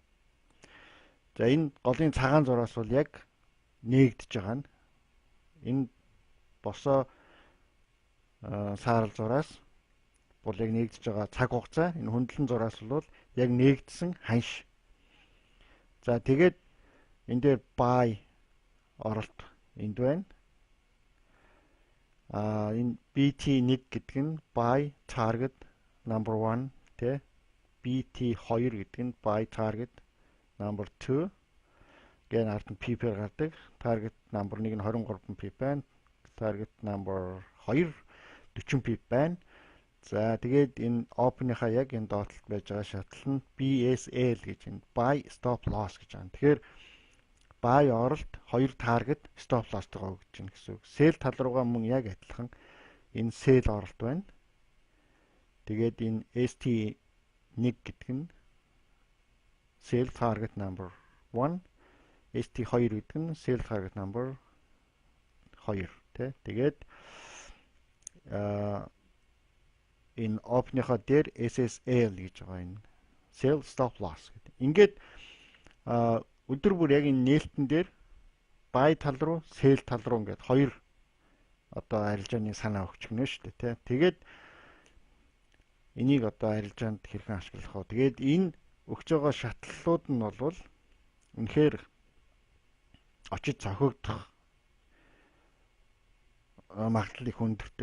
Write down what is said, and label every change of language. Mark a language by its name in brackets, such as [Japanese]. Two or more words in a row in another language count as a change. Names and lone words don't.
[Mongolian] За энэ голын цагаан зураас бол яг нээгдэж байгаа нь энэ босоо саарал зураас бол яг нээгдэж байгаа цаг хугацаа энэ хөндлөн зураас бол яг нээгдсэн ханш. За тэгээд энэ дээр buy оролт энд байна. Энэ BT1 гэдэг нь [English] buy target number 1 [Mongolian] тэ BT2 гэдэг нь [English] buy target number 2 [Mongolian] гэн ард нь PP гардаг. [English] Target number 1 [Mongolian] нь 23 PP байна. [English] Target number 2 [Mongolian] 40 PP байна. За тэгээд энэ open-ийнхаа яг энэ доотлолт байж байгаа шатлал нь BSL гэж энэ [English] buy stop loss [Mongolian] гэж байна. Тэгэхээр buy оролт 2 target [English] stop loss- [Mongolian] тойгоо өгч байна гэсэн үг. Sell тал руугаа мөн яг адилхан энэ sell оролт байна. Тэгээд энэ ST1 гэдэг нь [English] sell target number 1, [Mongolian] ST2 гэдэг нь [English] sell target number 2 [Mongolian] тэ. Тэгээд энэ open-ийнхаа дээр SSL гэж байгаа энэ [English] sell stop loss [Mongolian] гэдэг. Ингээд өдөр бүр яг энэ нээлтэн дээр buy тал руу, sell тал руу ингээд хоёр одоо арилжааны санаа өгч гэнэ шүү дээ, тий. Тэгээд энийг одоо арилжаанд хэрхэн ашиглах вэ? Тэгээд энэ өгч байгаа шатлалууд нь бол үнэхээр очиж цохигдох магадлал их өндөртэй.